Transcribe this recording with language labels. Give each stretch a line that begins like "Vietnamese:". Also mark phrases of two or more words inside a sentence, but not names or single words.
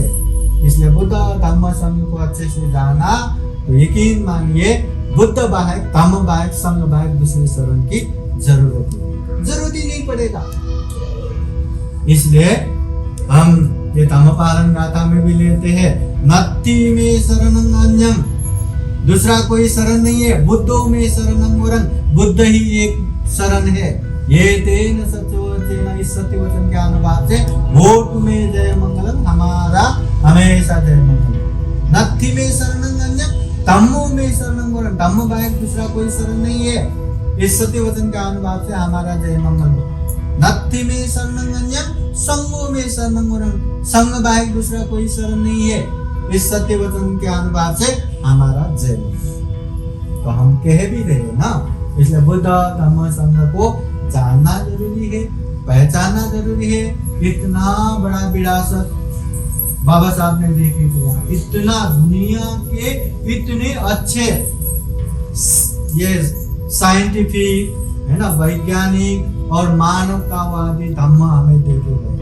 Hindi: इसलिए बुद्ध धम्म संघ को अच्छे से जाना तो यकीन मानिए बुद्ध बाहेक, धम्म बाहेक, संघ बाहेक दूसरे शरण की जरूरत ही नहीं पड़ेगा। इसलिए हम ये धम्मपालन गाथा में भी लेते हैं,
Pali: नत्थि में शरणं अन्यं,
Hindi: दूसरा कोई शरण नहीं है।
Pali: बुद्धो में शरणं वरं,
Hindi: बुद्ध ही एक शरण है।
Pali: ये तेन सत्यवचन,
Hindi: इस सत्य वचन के अनुभाव से वो तुम्हें जय मंगलम, हमारा हमेशा जय मंगलम।
Pali: नत्थि में शरणं अन्यं, धम्मो में शरणं वरं,
Hindi: धम्म बाहेक दूसरा कोई शरण नहीं है। इस सत्य वचन के अनुभाव से हमारा जय मंगल हो।
Pali: नत्थि में शरणं अन्यं, संघो में शरणं वरं,
Hindi: संघ बाहेक दूसरा कोई शरण नहीं है। इस सत्य वचन के अनुभाव से हमारा जय मंगल। तो हम कह भी रहे ना, इसलिए बुद्ध धम्म संघ को जानना जरूरी है, पहचानना जरूरी है। इतना बड़ा विरासत बाबा साहब ने देखे किया, इतना दुनिया के इतने अच्छे ये साइंटिफिक है ना, वैज्ञानिक और मानवतावादी धम्म हमें देखे गए।